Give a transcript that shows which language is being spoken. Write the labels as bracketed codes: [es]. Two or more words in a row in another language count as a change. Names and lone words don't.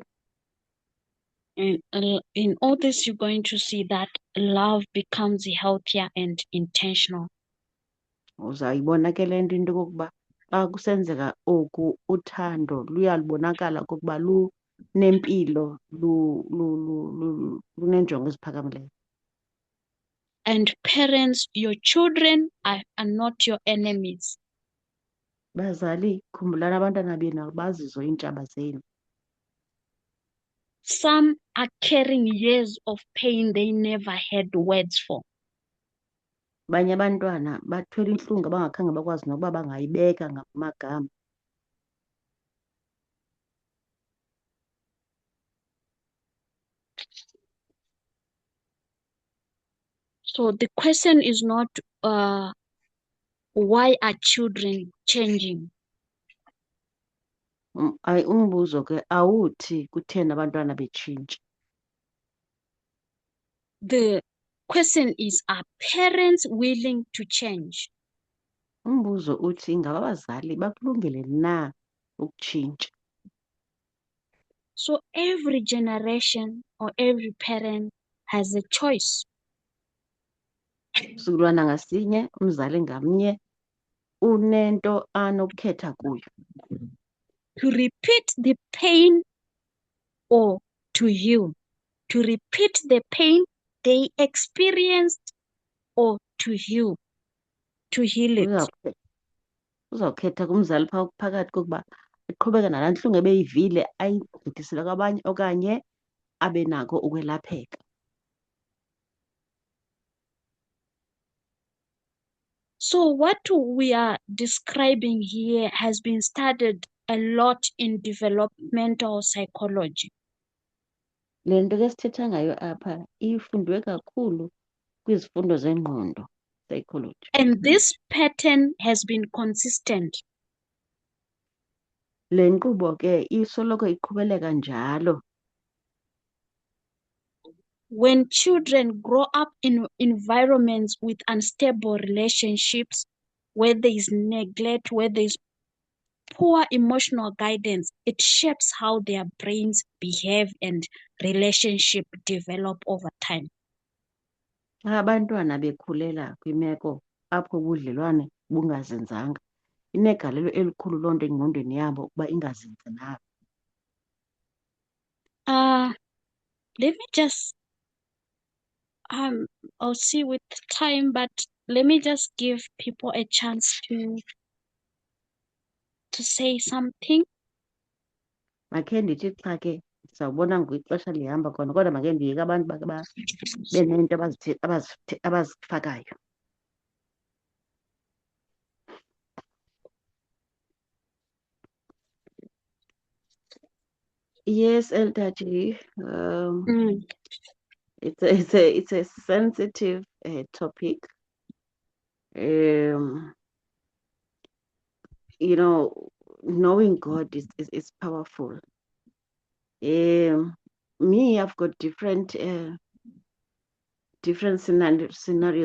[en] And in all this, you're going to see that love becomes healthier and intentional. [xh] Uzayibona ke le nto into yokokuba xa kusenzeka oku uthando luyalubonakala okokuba nempilo lunenjongo eziphakamileyo. [en] And parents, your children are not your enemies. [xh] Bazali, khumbulani abantwana benu bazizo iintshaba zenu. [en] Some are carrying years of pain they never had words for. [xh] Abanye abantwana bathwele intlungu abangakhange bakwazi nokuba bangayibeka ngamagama. [en] So the question is not why are children changing? [xh] Umbuzo ke awuthi kutheni abantwana betshintsha. [en] The question is, are parents willing to change? [xh] Umbuzo uthi ingaba abazali bakulungele na ukutshintsha. [en] So every generation or every parent has a choice. [xh] Isizukulwana ngasinye, umzali ngamnye unento anokukhetha kuyo. [en] To repeat the pain or to heal. To repeat the pain they experienced or to heal it. [xh] Uzawukhetha kumzali phakathi kokuba iqhubeka nalaa ntlungu ebeyivile ayigqithisele kwabanye okanye abe nako ukwelapheka. [en] So what we are describing here has been studied a lot in developmental psychology. [xh] Le nto ke sithetha ngayo apha ifundwe kakhulu kwizifundo zengqondo, psychology. [en] And this pattern has been consistent. [xh] Le nkqubo ke isoloko iqhubeleka njalo. [en] When children grow up in environments with unstable relationships, where there is neglect, where there is poor emotional guidance, it shapes how their brains behave and relationship develop over time. [xh] Abantwana bekhulela kwimeko apho ubudlelwane bungazinzanga, inegalelo elikhulu loo nto engqondweni yabo ukuba ingazinzi nabo. [en] Let me just I'll see with time, but let me just give people a chance to say something. [xh] Makhe ndithi xa ke sizawubona ixesha lihamba khona, kodwa makhe ndiyeke abantu bakhe benento abazifakayo. [en] Yes, Eltaji. It's a sensitive topic. You know, knowing God is powerful. Me, I've got different scenarios.